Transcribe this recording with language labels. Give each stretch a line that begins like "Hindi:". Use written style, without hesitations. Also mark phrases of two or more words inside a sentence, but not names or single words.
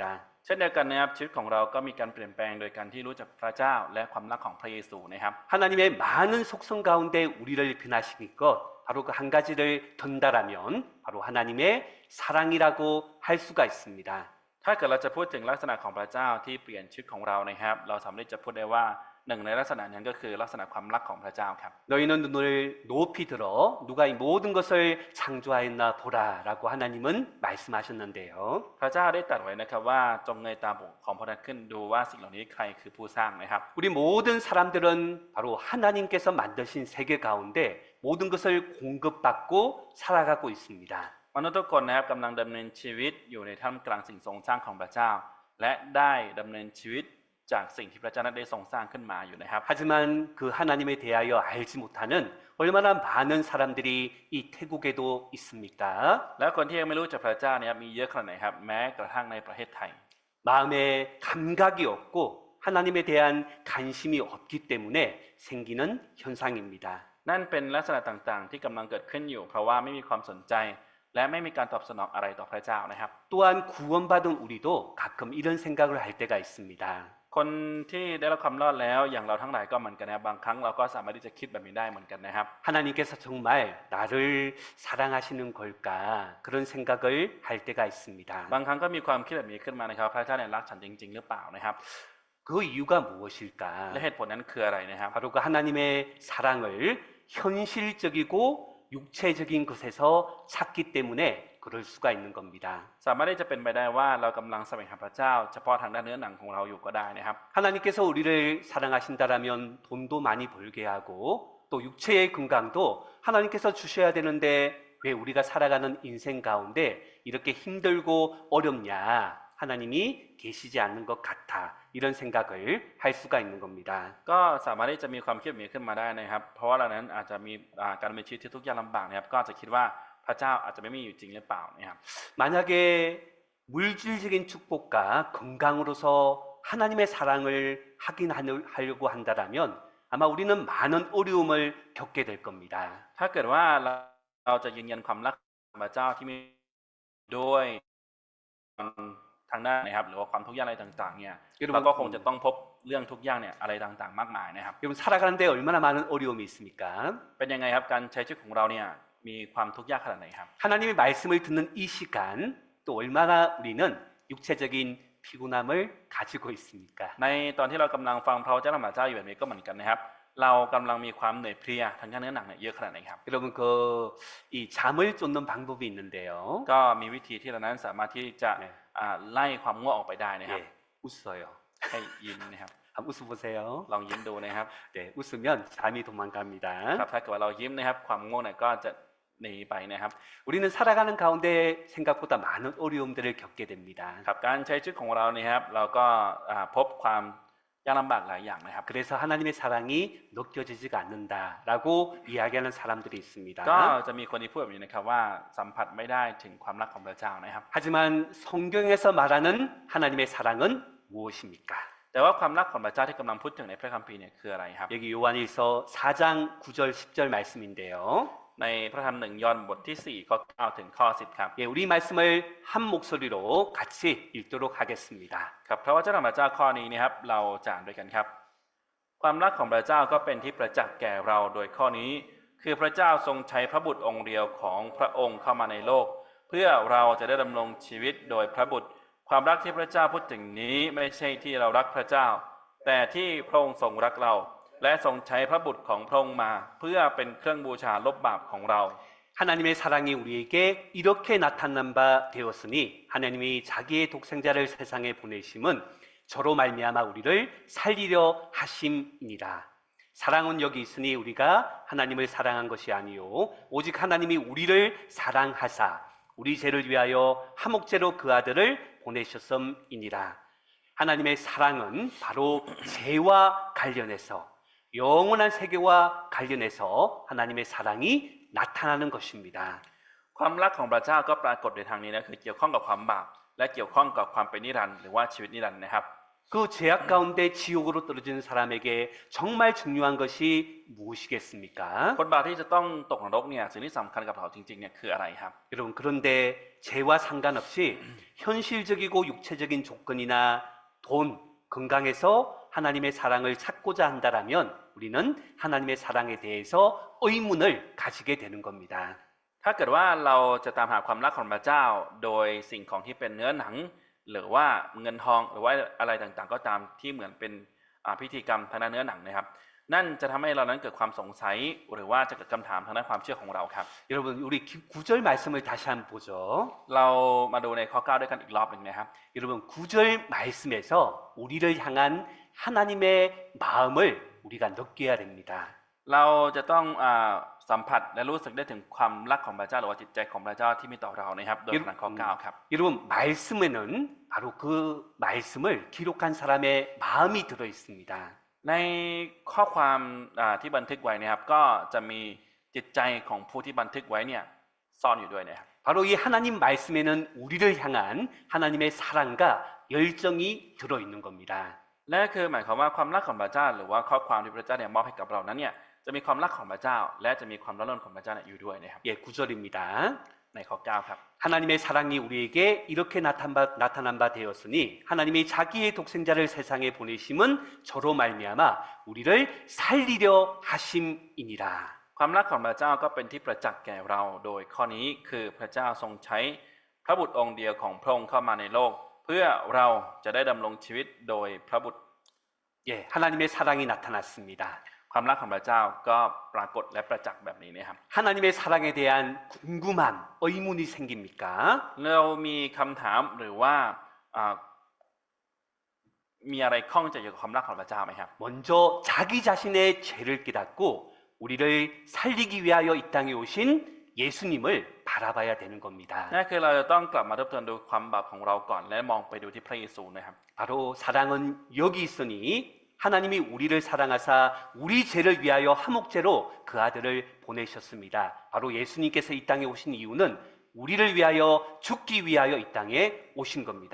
Thai: เช่นเดียวกันนะครับชีวิตของเราก็มีการเปลี่ยนแปลงโดยการที่รู้จักพระเจ้าและความรักของพระเยซูนะครับ
Korean: 하나님의 많은 속성 가운데 우리를 변화시킨 것 바로 그 한 가지를 든다라면 바로 하나님의 사랑이라고 할 수가 있습니다.
Thai: ถ้าเกิดเราจะพูดถึงลักษณะของพระเจ้าที่เปลี่ยนชีวิตของเรานะครับ เราสามารถจะพูดได้ว่าหนึ่งในลักษณะนั้นก็คือลักษณะความรักของพระเจ้าครับ
Korean: 너희는 눈을 높이 들어 누가 이 모든 것을 창조하였나 보라라고 하나님은 말씀하셨는데요.
Thai: พระเจ้าได้ตรัสไว้นะครับว่าจงเงยตาของพระองค์ขึ้นดูว่าสิ่งเหล่านี้ใครคือผู้สร้างนะครับ
Korean: 우리 모든 사람들은 바로 하나님께서 만드신 세계 가운데 모든 것을 공급받고 살아가고 있습니다.
Thai: มนุษย์ทุกคนนะครับกำลังดำเนินชีวิตอยู่ในท่ามกลางสิ่งทรงสร้างของพระเจ้า และได้ดำเนินชีวิตจากสิ่งที่พระเจ้านั้นได้ทรงสร้างขึ้นมาอยู่นะครับ
Korean: 하지만 그 하나님에 대하여 알지 못하는 얼마나 많은 사람들이 이 태국에도 있습니까?
Thai: แล้วคนที่ยังไม่รู้จักพระเจ้าเนี่ยมีเยอะขนาดไหนครับแม้กระทั่งในประเทศไทย
Korean: 마음에 감각이 없고 하나님에 대한 관심이 없기 때문에 생기는 현상입니다.
Thai: นั่นเป็นลักษณะต่างๆ ที่กำลังเกิดขึ้นอยู่ เพราะว่าไม่มีความสนใจ และไม่มีการตอบสนองอะไรต่อพระเจ้านะครับ
Korean: 또한 구원받은 우리도 가끔 이런 생각을 할 때가 있습니다.
Thai: คนที่ได้รับความรอดแล้วอย่างเราทั้งหลายก็เหมือนกันนะครับบางครั้งเราก็สามารถที่จะคิดแบบนี้ได้เหมือนกันนะครับ
Korean: 하나님께서 정말 나를 사랑하시는 걸까 그런 생각을 할 때가 있습니다.
Thai: บางครั้งก็มีความคิดแบบนี้ขึ้นมานะครับพระเจ้าเนี่ยรักฉันจริงๆหรือเปล่านะครับ
Korean: 그 이유가 무엇일까?
Thai: และเหตุผลนั้นคืออะไรนะครับ
Korean: 바로 그 하나님의 사랑을 현실적이고 육체적인 것에서 찾기 때문에 그럴 수가 있는 겁니다.
Thai: สามารถที่จะเป็นไปได้ว่าเรากำลังแสวงหาพระเจ้าเฉพาะทางด้านเนื้อหนังของเราอยู่ก็ได้นะครับ
Korean: 하나님께서 우리를 사랑하신다라면 돈도 많이 벌게 하고 또 육체의 건강도 하나님께서 주셔야 되는데 왜 우리가 살아가는 인생 가운데 이렇게 힘들고 어렵냐? 하나님이 계시지 않는 것 같아. 이런 생각을 할 수가 있는 겁니다.
Thai: ก็สามารถที่จะมีความคิดแบบนี้ขึ้นมาได้นะครับ เพราะว่าเรานั้นอาจจะมีการดำเนินชีวิตที่ทุกข์ยากลำบากนะครับก็อาจจะคิดว่าพระเจ้าอาจจะไม่มีอยู่จริงหรือเปล่านะครับ
Korean: 만약에 물질적인 축복과 건강으로서 하나님의 사랑을 확인하려고 한다면 아마 우리는 많은 어려움을 겪게 될 겁니다.
Thai: ถ้าเกิดว่าเราจะยืนยันความรักของพระเจ้าที่มีด้วยทางด้านนะครับหรือว่าความทุกข์ยากอะไรต่างๆเนี่ยเราก็คงจะต้องพบเรื่องทุกข์ยากเนี่ยอะไรต่างๆมากมายนะครับ
Korean: 여러분 살아가는데 얼마나 많은 어려움이 있습니까?
Thai: เป็นยังไงครับการใช้ชีวิตของเราเนี่ยมีความทุกข์ยากขนาดไหนครับ
Korean: 하나님의 말씀을 듣는 이 시간 또 얼마나 우리는 육체적인 피곤함을 가지고 있습니까?
Thai: ในตอนที่เรากำลังฟังพระวจนะของพระเจ้าอยู่แบบนี้ก็เหมือนกันนะครับเรากำลังมีความเหนื่อยเพลียทางด้านเนื้อหนังเนี่ยเยอะขนาดไหนครับ
Korean: 여러분 이 잠을 쫓는 방법이 있는데요.
Thai: ก็มีวิธีที่เรานั้นสามารถที่จะไล่ความง่วงออกไปได้นะครับ
Korean: 예, 웃어요.
Thai: ให้ยิ้มนะครับ
Korean: 한번 웃어보세요.
Thai: ลองยิ้มดูนะครับ
Korean: 네, 웃으면 잠이 도망갑니다.
Thai: ครับถ้าเกิดว่าเรายิ้มนะครับความง่วงเนี่ยก็จะหนีไปนะครับ
Korean: 우리는 살아가는 가운데 생각보다 많은 어려움들을 겪게 됩니다.
Thai: ครับการใช้ชีวิตของเราเนี่ยครับเราก็พบความยากลำบากหลายอย่างนะครับ
Korean: 그래서 하나님의 사랑이 느껴지지가 않는다라고 이야기하는 사람들이 있습니다.
Thai: ก็จะมีคนที่พูดแบบนี้นะครับว่าสัมผัสไม่ได้ถึงความรักของพระเจ้านะครับ
Korean: 하지만 성경에서 말하는 하나님의 사랑은 무엇입니까?
Thai: แต่ว่าความรักของพระเจ้าที่กำลังพูดถึงในพระคัมภีร์เนี่ยคืออะไรครับ
Korean: 여기 요한일서 4장 9절 10절 말씀인데요.
Thai: ในพระธรรมหนึ่งยอห์นบทที่4ข้อ9ถึงข้อ10ครับ
Korean: 예, 우리 말씀을 한 목소리로 같이 읽도록 하겠습니다.
Thai: ครับพระวจนะของพระเจ้าข้อนี้นะครับเราจะอ่านด้วยกันครับ ความรักของพระเจ้าก็เป็นที่ประจักษ์แก่เราโดยข้อนี้ คือพระเจ้าทรงใช้พระบุตรองค์เดียวของพระองค์เข้ามาในโลก เพื่อเราจะได้ดำรงชีวิตโดยพระบุตร ความรักที่พระเจ้าพูดถึงนี้ไม่ใช่ที่เรารักพระเจ้า แต่ที่พระองค์ทรงรักเรา และทรงใช้พระบุตรของพระองค์มา เพื่อเป็นเครื่องบูชาลบบาปของเรา
Korean: 하나님의 사랑이 우리에게 이렇게 나타난 바 되었으니 하나님이 자기의 독생자를 세상에 보내심은 저로 말미암아 우리를 살리려 하심이니라. 사랑은 여기 있으니 우리가 하나님을 사랑한 것이 아니요 오직 하나님이 우리를 사랑하사 우리 죄를 위하여 화목제로 그 아들을 보내셨음이니라. 하나님의 사랑은 바로 죄와 관련해서 영원한 세계와 관련해서 하나님의 사랑이 나타나는 것입니다.
Thai: ความรักของพระเจ้าก็ปรากฏในทางนี้นะคือเกี่ยวข้องกับความบาปและเกี่ยวข้องกับความเป็นนิรันดร์หรือว่าชีวิตนิรันดร์นะครับ
Korean: 그 죄악 가운데 지옥으로 떨어지는 사람에게 정말 중요한 것이 무엇이겠습니까?
Thai: คนบาปที่จะต้องตกนรกเนี่ยสิ่งที่สำคัญกับเขาจริงๆเนี่ยคืออะไรครับ
Korean: 여러분 그런데 죄와 상관없이 현실적이고 육체적인 조건이나 돈, 건강에서 하나님의 사랑을 찾고자 한다면 우리는 하나님의 사랑에 대해서 의문을 가지게 되는 겁니다.
Thai: ถ้าเกิดว่าเราจะตามหาความรักของพระเจ้าโดยสิ่งของที่เป็นเนื้อหนัง หรือว่าเงินทองหรือว่าอะไรต่างๆก็ตามที่เหมือนเป็นพิธีกรรมทางด้านเนื้อหนังนะครับ นั่นจะทำให้เรานั้นเกิดความสงสัยหรือว่าจะเกิดคำถามทางด้านความเชื่อของเราครับ
Korean: 여러분 우리 9절 말씀을 다시 한번 보죠.
Thai: เรามาดูในข้อ9ด้วยกันอีกรอบหนึ่งนะครับ
Korean: 여러분 9절 말씀에서 우리를 향한 하나님의 마음을 우리가 느껴야 됩니다.
Thai: เราจะต้องสัมผัสและรู้สึกได้ถึงความรักของพระเจ้าหรือว่าจิตใจของพระเจ้าที่มีต่อเรานะครับโดยผ่านข้อ9ครับ
Korean: 여러분 말씀에는 바로 그 말씀을 기록한 사람의 마음이 들어 있습니다.
Thai: ในข้อความที่บันทึกไว้นะครับก็จะมีจิตใจของผู้ที่บันทึกไว้เนี่ยซ่อนอยู่ด้วยนะครับ
Korean: 바로 이 하나님 말씀에는 우리를 향한 하나님의 사랑과 열정이 들어 있는 겁니다.
Thai: และคือหมายความว่าความรักของพระเจ้าหรือว่าข้อความที่พระเจ้าเนี่ยมอบให้กับเรานั้นเนี่ยจะมีความรักของพระเจ้าและจะมีความร้อนรนของพระเจ้าเนี่ยอยู่ด้วยนะครับ
Korean: 예, 9절입니다.
Thai: ในข้อ9ครับ
Korean: 하나님의 사랑이 우리에게 이렇게 나타난 바 되었으니 하나님이 자기의 독생자를 세상에 보내심은 저로 말미암아 우리를 살리려 하심이니라.
Thai: ความรักของพระเจ้าก็เป็นที่ประจักษ์แก่เราโดยข้อนี้คือพระเจ้าทรงใช้พระบุตรองค์เดียวของพระองค์เข้ามาในโลก เพื่อเราจะได้ดำรงชีวิตโดยพระบุตร
Korean: 예, 하나님의 사랑이 나타났습니다.
Thai: ความรักของพระเจ้าก็ปรากฏและประจักษ์แบบนี้นะครับ
Korean: 하나님의 사랑에 대한 궁금함, 의문이 생깁니까?
Thai: เรามีคำถามหรือว่ามีอะไรข้องใจเกี่ยวกับความรักของพระเจ้าไหมครับ
Korean: 먼저 자기 자신의 죄를 깨닫고 우리를 살리기 위하여 이 땅에 오신 예수님을 바라봐야 되는 겁니다.
Thai: นั่นคือเราจะต้องกลับมาทบทวนดูความบาปของเราก่อนและมองไปดูที่พระเยซูนะครับ
Korean: 바로 사랑은 여기 있으니 하나님이 우리를 사랑하사 우리 죄를 위하여 화목제로 그 아들을 보내셨습니다. 바로 예수님께서 이 땅에 오신 이유는 우리를 위하여 죽기 위하여 이 땅에 오신 겁니다.